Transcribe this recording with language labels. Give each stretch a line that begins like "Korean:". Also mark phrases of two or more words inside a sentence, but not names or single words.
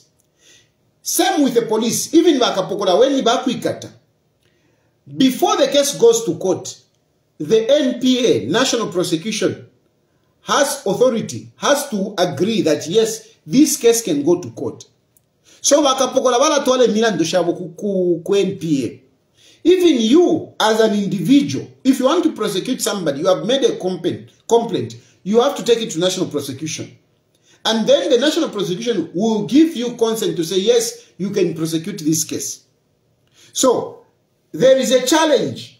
English: Same with the police, even Bakapokola, when Ibakwikata, before the case goes to court, the NPA, National Prosecution, has authority, has to agree that yes, this case can go to court.
Bemba: So Bakapokola wala tuale milando shabo ku NPA.
English: Even you, as an individual, if you want to prosecute somebody, you have made a complaint, you have to take it to National Prosecution. And then the National Prosecution will give you consent to say, yes, you can prosecute this case. So, there is a challenge.